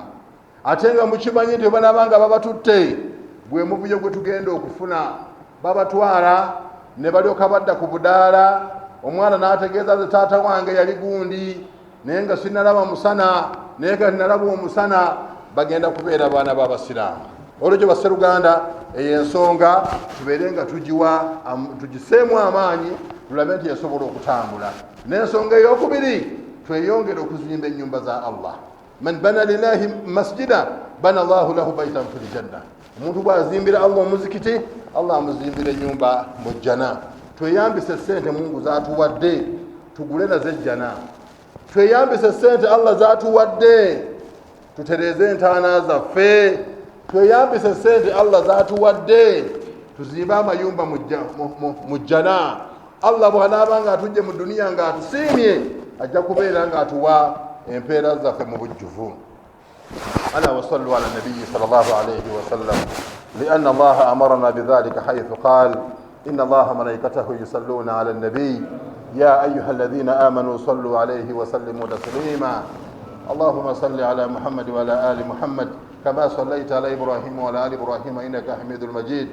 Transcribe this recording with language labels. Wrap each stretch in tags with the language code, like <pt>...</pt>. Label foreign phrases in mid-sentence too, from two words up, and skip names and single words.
<lg>Ate nga mukimanyi nti banaabanga babatutte, gwe muvuyo gwe tugenda okufuna babatwala ne balyoka badda ku budaala omwana n'ategeeza taata wange yali gundi naye nga sinalaba musana naye kati nalaba omusana, bagenda kubeera baana b'abasiraamu. Olwekyo basseruganda, eyo ensonga tubeere nga tugiseemu amaanyi, tulabe nti esobola okutambula. N'ensonga ey'okubiri, tweyongere okuzimba ennyumba za Allah.</lg> <ar>من بنى لله مسجدا بنى الله له بيتا في الجنة.</ar> <lg>Omuntu bw'azimbira Allah omuzikiti, Allah amuzimbira ennyumba mu jjana. Tweyambise ssente Mungu z'atuwadde tugule nazo ejjana. Tweyambise ssente Allah z'atuwadde tutereeze entaana zaffe. Tweyambise ssente Allah z'atuwadde tuzimbe amayumba mu jjana. Allah bw'anaaba ng'atujje mu duniya ng'atusiimye, ajja kubeera ng'atuwa empeera zaffe mu bujjuvu.</lg> <ar>ألا وصلوا على النبي صلى الله عليه وسلم لأن الله أمرنا بذلك حيث قال إن الله ملائكته يصلون على النبي يا أيها الذين آمنوا صلوا عليه وسلموا تسليما. اللهم صل على محمد وعلى آل محمد كما صليت على إبراهيم وعلى آل إبراهيم إنك حميد مجيد.</ar>